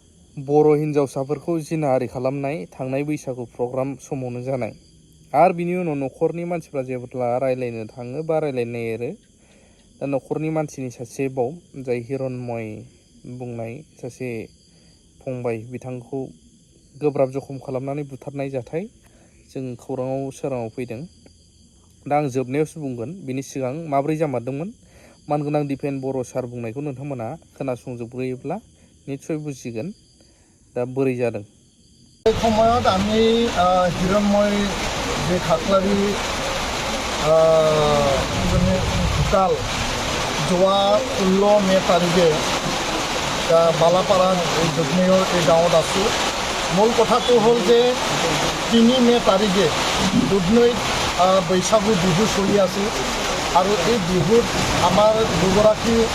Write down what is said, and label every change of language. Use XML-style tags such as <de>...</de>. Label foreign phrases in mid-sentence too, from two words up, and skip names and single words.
<brx>बर' हिन्जावसाफोरखौ जिनाहारि खालामनाय थांनाय बैसागु प्रग्राम समावनो जानाय आरो बिनि उनाव न'खरनि मानसिफ्रा जेब्ला रायलायनो थाङो बा रायलायनो नागिरो दा न'खरनि मानसिनि सासे बाव जाय हिरण्मय बुंनाय सासे फंबाय बिथांखौ गोब्राब जखम खालामनानै बुथारनाय जाथाय जों खौराङाव सोराङाव फैदों। दा आं जोबनायावसो बुंगोन बिनि सिगां माब्रै जामारदोंमोन मानगोनां दिपेन बर' सार बुंनायखौ नोंथांमोना खोनासंजोबग्रोयोब्ला निस्सय बुजिगोन दा बोरै जादों।</brx> <as>এই সময়ত আমি হিৰণ্ময় যে খাকলাৰী ঢুকাল যোৱা 16 মে তাৰিখে বালাপাৰা এই দুধনৈৰ এই গাঁৱত আছোঁ। মূল কথাটো হ'ল যে 3 মে তাৰিখে দুধনৈত বৈশাগু বিহু চলি আছিল আৰু এই বিহুত আমাৰ দুগৰাকী</as>